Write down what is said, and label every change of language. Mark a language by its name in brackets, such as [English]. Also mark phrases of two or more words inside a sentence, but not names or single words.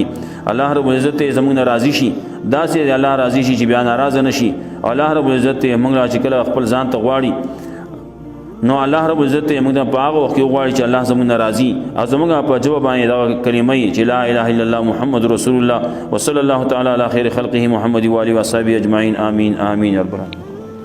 [Arabic] الله رب العزت [Pashto] زموږ راضي شي، داسې الله راضي شي چې بیا ناراضه نشي. [Arabic] الله رب العزت [Pashto] موږ را چې کله خپل ځان ته غواړي نو [Arabic] الله رب العزت [Pashto] موږ ته په هغه وخت کې غواړي چې الله زموږ راضي او زموږ په جواب باندې دا کلمه چې [Arabic] لا اله الا الله محمد رسول الله وصلی الله تعالی علی خیر خلقه محمد و علیه و صحبه اجمعین. آمین آمین یا رب العالمین.